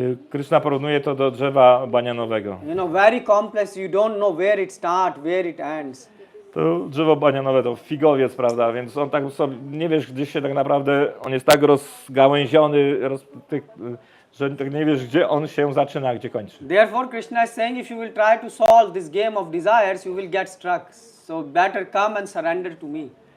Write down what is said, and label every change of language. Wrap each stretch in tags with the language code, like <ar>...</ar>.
<pl>Krishna porównuje to do drzewa banianowego.</pl> <en>You know, very complex. You don't know where it starts, where it ends.</en> <pl>To drzewo banianowe to figowiec, prawda? Więc on tak sobie, nie wiesz, gdzie się tak naprawdę, on jest tak rozgałęziony, że tak nie wiesz, gdzie on się zaczyna, a gdzie kończy.</pl> <en>Therefore, Krishna is saying, if you will try to solve this game of desires, you will get struck. So better come and surrender to me.</en>